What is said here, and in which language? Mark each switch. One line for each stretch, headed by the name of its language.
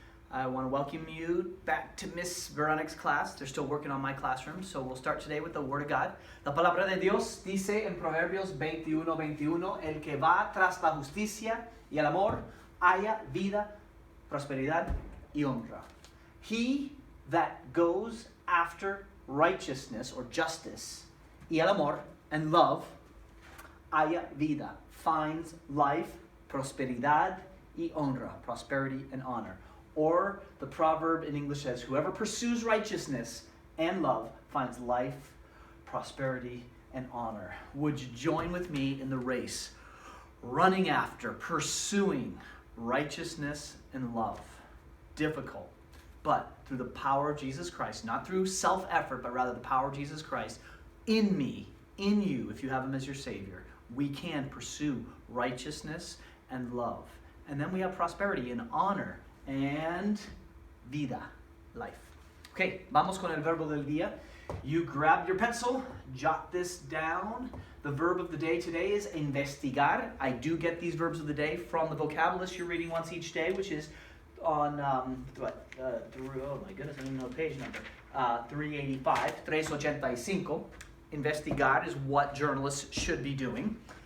English: I want to welcome you back to Miss Veronica's class. They're still working on my classroom, so we'll start today with the Word of God.
Spanish: La palabra de Dios dice en Proverbios 21:21, el que va tras la justicia y el amor, haya vida, prosperidad y honra.
English: He that goes after righteousness or justice
Spanish: y el amor
English: and love,
Spanish: haya vida,
English: finds life,
Spanish: prosperidad y honra,
English: prosperity and honor. Or the proverb in English says, whoever pursues righteousness and love finds life, prosperity, and honor. Would you join with me in the race, running after, pursuing righteousness and love? Difficult, but through the power of Jesus Christ, not through self-effort, but rather the power of Jesus Christ in me, in you, if you have Him as your Savior, we can pursue righteousness and love. And then we have prosperity and honor and vida, life.
Spanish: Okay, vamos con el verbo del día.
English: You grab your pencil, jot this down. The verb of the day today is investigar. I do get these verbs of the day from the vocab list you're reading once each day, which is on, oh my goodness, I don't even know the page number. 385, 385. Investigar is what journalists should be doing.